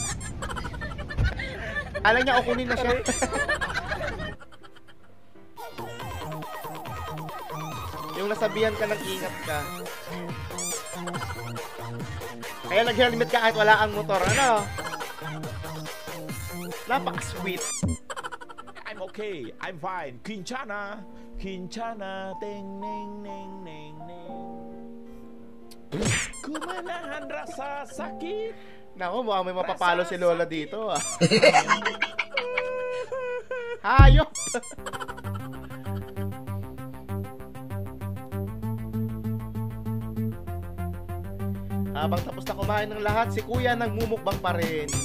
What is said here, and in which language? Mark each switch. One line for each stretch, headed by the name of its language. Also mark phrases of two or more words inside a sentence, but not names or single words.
Filipino: Alam niya, kukunin na siya. Yung nasabihan ka ng ingat ka. Kaya nag-helmet ka kahit wala kang motor, ano? Napaka-sweet.
English: I'm okay. I'm fine. Quinchana. Quinchana. Ting, ning, ning, ning, ning.
Filipino: Kumanahan rasa sakit. Naku, mukhang may mapapalo si Lola dito ah. Hayop! Habang tapos na kumain ng lahat, si Kuya nagmumukbang pa rin.